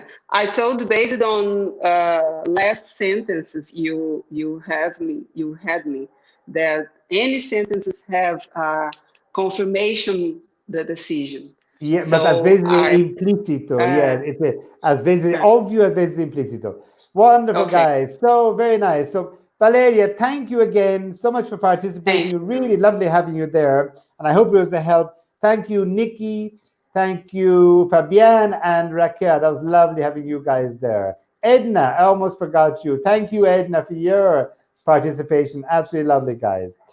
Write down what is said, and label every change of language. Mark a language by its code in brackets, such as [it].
[en] I told based on last sentences you had me that any sentences have confirmation the decision. Yeah, so, but [pt] às vezes é implícito. [en] Yeah, [pt] às vezes é óbvio, às vezes é implícito. [en] Wonderful, guys. So very nice. So Valeria, thank you again so much for participating. Really lovely having you there, and I hope it was a help. Thank you, Nikki. Thank you, Fabiana and Raquel. That was lovely having you guys there. Edna, I almost forgot you. Thank you, Edna, for your participation. Absolutely lovely, guys.